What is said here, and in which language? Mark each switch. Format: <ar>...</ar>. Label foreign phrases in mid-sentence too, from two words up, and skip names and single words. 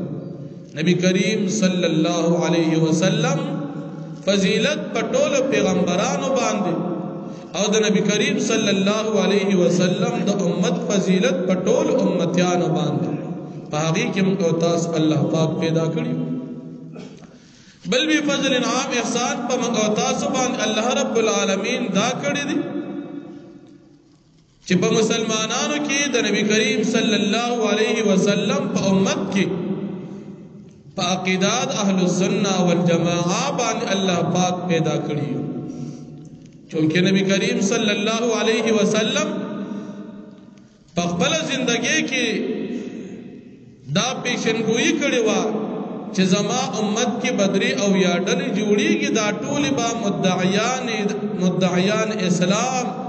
<ps>نبی کریم</ps> <ar>صلی الله علیه وسلم</ar> <ps>فضیلت پټول پیغمبرانو باندې او د نبی کریم</ps> <ar>صلی الله علیه وسلم</ar> <ps>د امت فضیلت پټول امتیانو باندې په هغه کې موږ تاسو الله پاک پیدا کړی. بل بھی فضل انعام احسان پا منگو تاسو باندې الله</ps> <ar>رب العالمین</ar> <ps>دا کړی دی چې په مسلمانانو کې د نبی کریم</ps> <ar>صلی الله علیه وسلم</ar> <ps>په امت کې په عقیدات</ps> <ar>اهل السنه والجماعه</ar> <ps>باندې الله پاک پیدا کړی چونکه نبی کریم</ps> <ar>صلی الله علیه وسلم</ar> <ps>په خپل ژوندۍ کې دا پیشنګوئی کړی و چې زما امت کې بدري او یاډلې جوړیږي دا ټول با مدعیان اسلام</ps>